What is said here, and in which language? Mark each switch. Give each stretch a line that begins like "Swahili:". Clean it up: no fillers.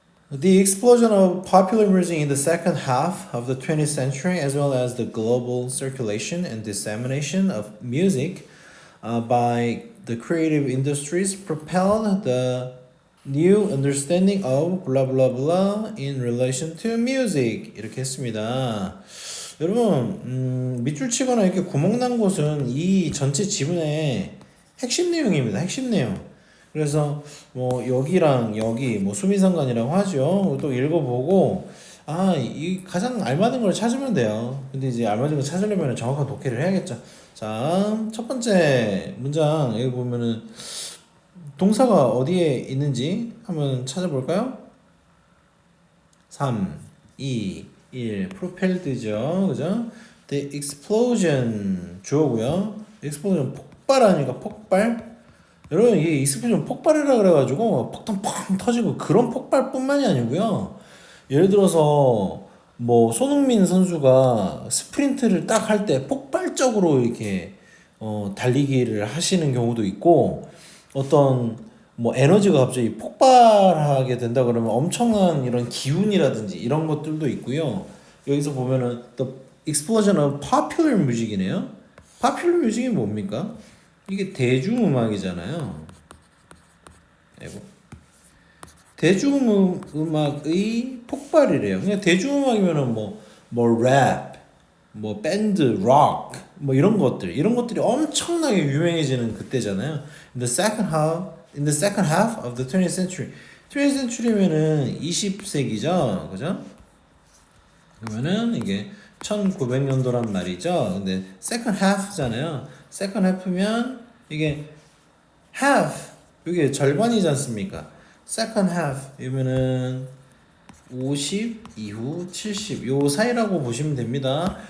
English: The explosion of popular music in the second half of the 20th century, as well as the global circulation and dissemination of music by the creative industries, propelled the new understanding of blah blah blah in relation to music.
Korean: 이렇게 했습니다. 여러분, 밑줄 치거나 이렇게 구멍 난 곳은 이 전체 지문의 핵심 내용입니다. 핵심 내용. 그래서 뭐 여기랑 여기 뭐 수미상관이라고 하죠. 또 읽어보고 이 가장 알맞은 걸 찾으면 돼요. 근데 이제 알맞은 걸 찾으려면 정확한 독해를 해야겠죠. 자, 첫 번째 문장 여기 보면은 동사가 어디에 있는지 한번 찾아볼까요? 3, 2, 1 propelled죠. 그죠?
English: The explosion
Korean: 주어고요. explosion 폭발하니까 폭발. 여러분 이게 익스플로전 폭발이라 그래가지고 폭탄 팡 터지고 그런 폭발뿐만이 아니고요. 예를 들어서 뭐 손흥민 선수가 스프린트를 딱 할 때 폭발적으로 이렇게 달리기를 하시는 경우도 있고, 어떤 뭐 에너지가 갑자기 폭발하게 된다 그러면 엄청난 이런 기운이라든지 이런 것들도 있고요. 여기서 보면은
English: the explosion of popular music이네요.
Korean: popular music이 뭡니까? 이게 대중음악이잖아요. 아이고. 대중음악의 폭발이래요. 그냥 대중음악이면은 뭐 랩, 뭐 밴드, 록, 뭐 이런 것들이 엄청나게 유명해지는 그때잖아요.
English: In the second half of the 20th century.
Korean: 20th century면은 20세기죠, 그죠? 그러면은 이게 1900년도란 말이죠. 근데 second half잖아요. second half면 이게 half, 이게 절반이지 않습니까? second half 이면은 50 이후 70 요 사이라고 보시면 됩니다.